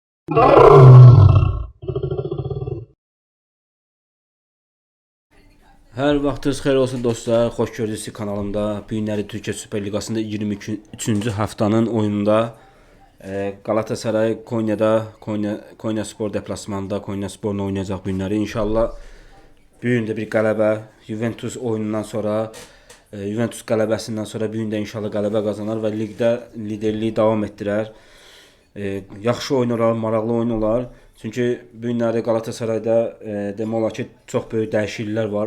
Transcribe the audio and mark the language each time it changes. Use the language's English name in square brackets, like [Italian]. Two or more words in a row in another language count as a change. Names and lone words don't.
[Azerbaijani] Hər vaxtınız xeyir olsun dostlar. Xoş gördünüz kanalımda. Bu günləri Türkiyə Süper Liqasında 23-cü haftanın oyununda Galatasaray Konya'da Konya Spor deplasmanında Konya Spor'la oynayacaq bu günləri. İnşallah bu gün də bir qələbə Juventus oyunundan sonra Juventus qələbəsindən sonra bu gün də inşallah qələbə qazanar və liqdə liderliyi davam etdirər. Yaxşı oyun olar, maraqlı oyun olar. Çünki bu günləri Galatasarayda demək olar ki, çox böyük dəyişikliklər var.